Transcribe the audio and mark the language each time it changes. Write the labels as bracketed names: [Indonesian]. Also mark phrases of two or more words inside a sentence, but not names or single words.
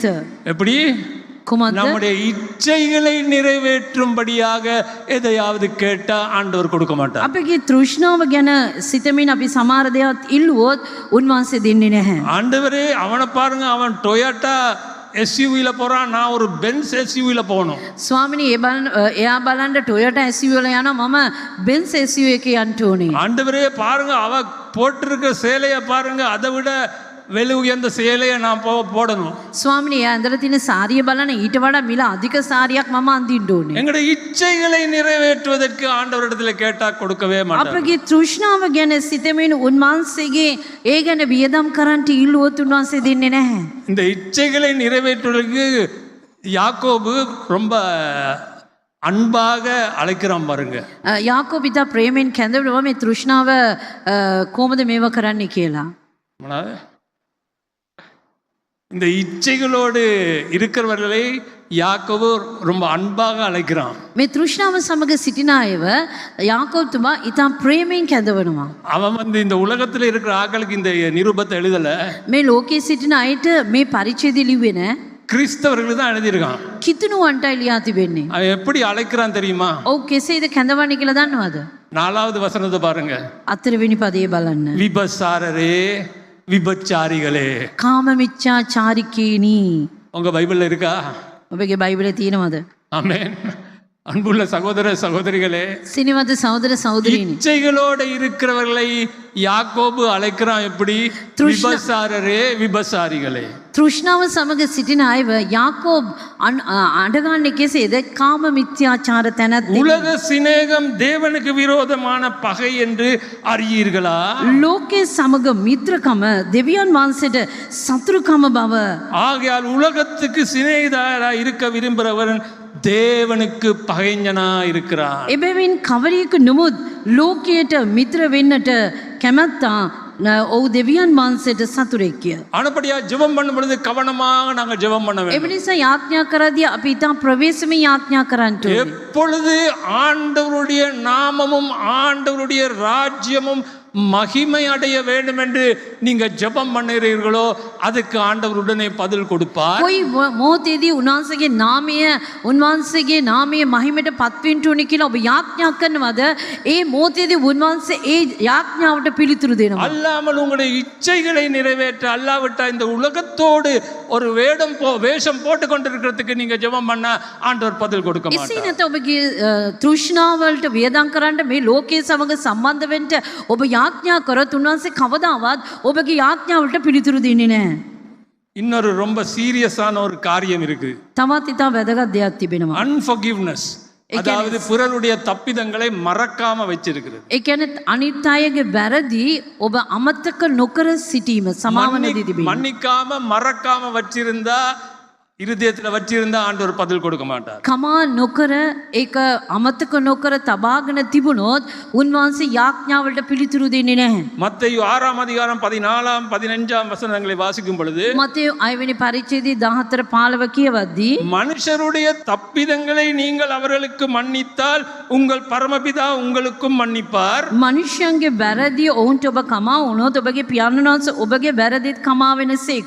[Tamil] எப்படி? [Sinhala] කුමක්ද? [Tamil] நம்முடைய இச்சைகளை நிறைவேற்றும்படியாக எதையாவது கேட்டா ஆண்டவர் கொடுக்க மாட்டார். [Sinhala] අපගේ තෘෂ්ණාව ගැන සිතමින් අපි සමහර දේවල් ඉල්ලුවොත් උන්වහන්සේ දෙන්නේ නැහැ. [Tamil] ஆண்டவரே அவனை பாருங்க, அவன் டொயோட்டா எஸ்யூவில போறான், நான் ஒரு பென்ஸ் எஸ்யூவில போகணும். [Sinhala] ස්වාමිනී එයා බලන්න ටොයෝටා SUV වල යනවා, මම බෙන්ස් SUV එකේ යන්න ඕනේ. [Tamil] ஆண்டவரே பாருங்க, அவ போட்டிருக்க சேலையை பாருங்க, அதை விட வெளு உயர்ந்த சேலையை நான் போடணும். [Sinhala] ස්වාමිනී එයා ඇඳලා තියෙන සාරිය බලන ඊට වඩා මිල අධික සාරියක් මම අඳින්න ඕනේ. [Tamil] எங்களுடைய இச்சைகளை நிறைவேற்றுவதற்கு ஆண்டவரிடத்துல கேட்டா கொடுக்கவே மாட்டார். [Sinhala] අපගේ තෘෂ්ණාව ගැන සිතමින් උන්වහන්සේගේ ඒ ගැන වියදම් කරන්ට ඉල්ලුවොත් උන්වහන්සේ දෙන්නේ නැහැ. [Tamil] இந்த இச்சைகளை நிறைவேற்றுவதற்கு யாக்கோபு ரொம்ப அன்பாக அழைக்கிறான் பாருங்க. [Sinhala] යාකෝබ ඉතා ප්‍රේමෙන් කැඳවනවා මේ තෘෂ්ණාව කොහොමද මේව කරන්නේ කියලා. [Tamil] இந்த இச்சைகளோடு இருக்கிறவர்களை யாக்கோபு ரொம்ப அன்பாக அழைக்கிறான். [Sinhala] මේ තෘෂ්ණාව සමග සිටින අයව යාකෝබ්තුමා ඉතා ප්‍රේමයෙන් කැඳවනවා. [Tamil] அவன் இந்த உலகத்தில் இருக்கிற ஆட்களுக்கு இந்த நிருபத்தை எழுதல, [Sinhala] මේ ලෝකයේ සිටින අයට මේ පරිච්ඡේදය ලිව්වේ නැහැ. [Tamil] கிறிஸ்தவர்களுக்கு தான் எழுதியிருக்கான். [Sinhala] කිතුණුවන්ට ලියා තිබෙන්නේ. [Tamil] அவன் எப்படி அழைக்கிறான் தெரியுமா? [Sinhala] ඔව් කෙසේද කැඳවන්නේ කියලා දන්නවද? [Tamil] 4வது வசனத்தை பாருங்க. [Sinhala] 4 වෙනි පදයේ බලන්න. [Tamil] விபசாரரே விபச்சாரிகளே. [Sinhala] කාම මිච්ඡාචාරිකේනි. [Tamil] உங்க பைபிள்ல இருக்கா? [Sinhala] ඔබගේ බයිබලේ තියෙනවද? [Tamil] ஆமென். அன்புள்ள சகோதர சகோதரிகளே, [Sinhala] සිනවද සහෝදර සහෝදරීනි, [Tamil] இச்சைகளோடு இருக்கிறவர்களை யாக்கோபு அழைக்கிறான் எப்படி? விபசாரரே விபசாரிகளே. [Sinhala] තෘෂ්ණාව සමග සිටින අයව යාකෝබ් අඬගන්නේ කෙසේද? කාම මිත්‍යාචාර තැනැත්ත. [Tamil] உலக சிநேகம் தேவனுக்கு விரோதமான பகை என்று அறியீர்களா? [Sinhala] ලෝකයේ සමග මිත්‍රකම දෙවියන් වහන්සේට සතුරුකම බව. [Tamil] ஆகையால் உலகத்துக்கு சிநேகிதராய் இருக்க விரும்புகிறவன் தேவனுக்கு பகைஞனா இருக்கிறான். [Sinhala] එබැවින් කවරෙකු නොමුත් ලෝකයට මිත්‍ර වෙන්නට කැමැත්තා ඔව් දෙවියන් වහන්සේට සතුරෙක්ය. [Tamil] ஆனபடியா ஜெபம் பண்ணும் பொழுது கவனமாக நாங்கள் ஜெபம் பண்ண வேண்டும். [Sinhala] ඒ නිසා යාඥා කරදී අපි ඉතා ප්‍රවේශමෙන් යාඥා කරන්න ඕනේ. [Tamil] எப்பொழுது ஆண்டவருடைய நாமமும் ஆண்டவருடைய ராஜ்யமும் மகிமை அடைய வேண்டும் என்று நீங்க ஜெபம் பண்ணுகிறீர்களோ அதுக்கு ஆண்டவர் உடனே பதில் கொடுப்பார். [Sinhala] කොයි මොහොතේදී උන්වහන්සේගේ නාමය මහිමයට පත්වෙන්න ඕනේ කියලා ඔබ යාඥා කරනවද? ඒ මොහොතේදී උන්වහන්සේ ඒ යාඥාවට පිළිතුරු දෙනවා. [Tamil] அல்லாமல் உங்களுடைய இச்சைகளை நிறைவேற்ற அல்லாவிட்டா இந்த உலகத்தோடு ஒரு வேஷம் போட்டு கொண்டிருக்கிறதுக்கு நீங்க ஜெபம் பண்ண ஆண்டவர் பதில் கொடுக்க [Sinhala] එසේ [Tamil] மாட்டார். [Sinhala] නැත ඔබගේ තෘෂ්ණාවලට වියදම් කරන්න මේ ලෝකයේ සමග සම්බන්ධ වෙන්න ඔබ යාඥා කරොත් උන්වහන්සේ කවදාවත් ඔබගේ යාඥාවලට පිළිතුරු දෙන්නේ නැහැ. [Tamil] இன்னொரு ரொம்ப சீரியஸான ஒரு காரியம் இருக்கு. [Sinhala] තවත් ඉතා වැදගත් දෙයක් තිබෙනවා. [Tamil] அன்ஃபர்கிவ்னஸ், அதாவது பிறருடைய தப்பிதங்களை மறக்காம வச்சிருக்கிறது. [Sinhala] ඒ කියන්නේ අනිත් අයගේ වැරදි ඔබ අමතක නොකර සිටීම, සමාවන දී තිබීම. [Tamil] மன்னிக்காம மறக்காம வச்சிருந்தா, இருதயத்துல வச்சிருந்தா ஆண்டவர் பதில் கொடுக்க மாட்டார். [Sinhala] කමා නොකර ඒක අමතක නොකර තබාගෙන තිබුණොත් උන්වහන්සේ යාඥාවලට පිළිතුරු දෙන්නේ නැහැ. [Tamil] மத்தேயு 6 அதிகாரம் 14 15 வசனங்களை வாசிக்கும் பொழுது, [Sinhala] මතෙව් 6 වෙනි පරිච්ඡේදයේ 14 15 කියවද්දී, [Tamil] மனுஷருடைய தப்பிதங்களை நீங்கள் அவர்களுக்கு மன்னித்தால் உங்கள் பரமபிதா உங்களுக்கும் மன்னிப்பார். [Sinhala] මනුෂ්‍යයන්ගේ වැරදි ඔවුන්ට ඔබ කමා වුණොත් ඔබගේ පියාණන් වහන්සේ ඔබගේ වැරදිත් කමා වෙනසේක.